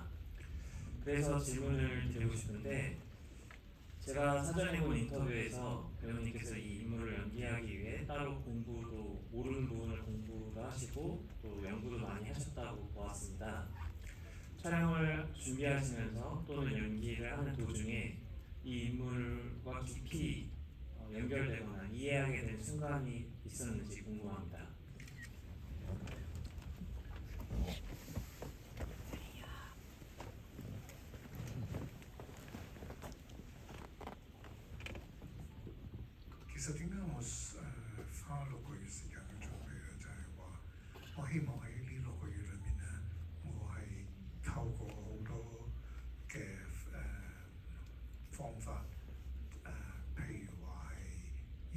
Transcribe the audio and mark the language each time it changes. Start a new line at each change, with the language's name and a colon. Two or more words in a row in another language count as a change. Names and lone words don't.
Korean: 그래서 질문을 드리고 싶은데 제가 사전에 본 인터뷰에서 배우님께서 이 인물을 연기하기 위해 따로 공부도 모르는 부분을 공부를 하시고 또 연구도 많이 하셨다고 보았습니다. 촬영을 준비하시면서 또는 연기를 하는 도중에 이 인물과 깊이 연결되거나 이해하게 된 순간이 있었는지 궁금합니다.
Cantonese: 其實點解我花6個月時間去準備咧，就係話我希望喺呢6個月裏面咧，我係透過好多嘅方法譬如話係